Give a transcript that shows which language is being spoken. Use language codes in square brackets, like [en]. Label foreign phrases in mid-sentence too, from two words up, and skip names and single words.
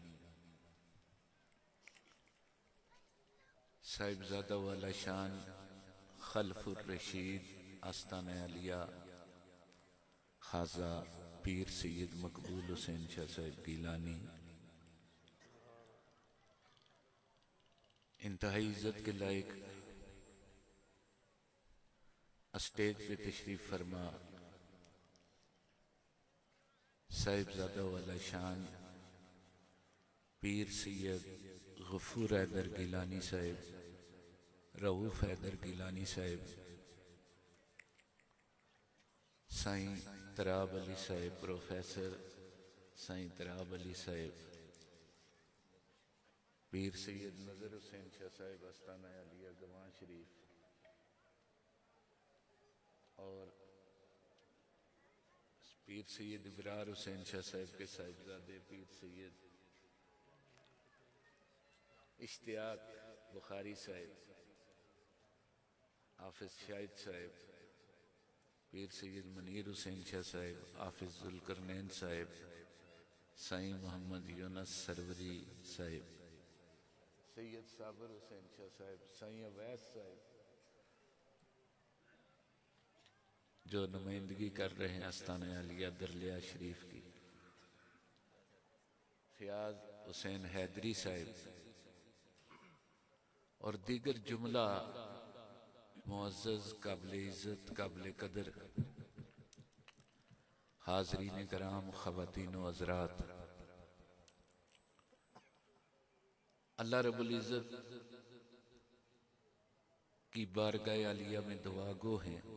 [ur] صاحبزادہ والا شان خلف الرشید آستانہ عالیہ خواجہ پیر سید مقبول حسین شاہ صاحب گیلانی، انتہائی عزت کے لائق اسٹیج پہ تشریف فرما صاحبزادہ والا شان پیر سید غفور حیدر گیلانی صاحب، رؤف حیدر گیلانی صاحب, रऊफ हैदर गिलानी साहिब, سائیں تراب علی صاحب، پروفیسر سائیں تراب علی صاحب، پیر سید نذر حسین شاہ صاحب آستانہ عالیہ گواں شریف اور پیر سید ابرار حسین شاہ صاحب کے صاحبزادے پیر سید اشتیاق بخاری صاحب, حافظ شاہد صاحب، پیر سید منیر حسین شاہ صاحب، حافظ ذوالقرنین صاحب، سائیں محمد یونس سروری صاحب، سید صابر حسین شاہ صاحب، سائیں اویس صاحب جو نمائندگی کر رہے ہیں آستانہ عالیہ درلیا شریف کی, فیاض حسین حیدری صاحب اور دیگر جملہ معزز قابل عزت قابل قدر حاضرین کرام خواتین و حضرات، اللہ رب العزت کی بارگاہ عالیہ میں دعا گو ہیں.